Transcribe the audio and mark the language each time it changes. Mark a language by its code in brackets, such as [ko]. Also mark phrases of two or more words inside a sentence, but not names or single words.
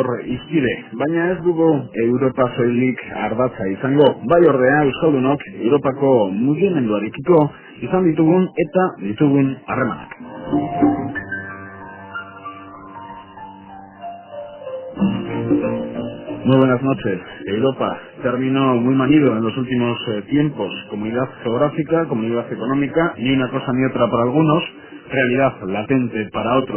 [eu] izpide, baina ez dugu Europa soilik ardatza izango, bai ordea euskaldunok Europako mugimenduarekiko izan ditugun eta ditugun harremanak. [es] Muy buenas noches. Europa, término muy manido en los últimos tiempos, comunidad geográfica, comunidad económica, ni una cosa ni otra para algunos, realidad latente para otros.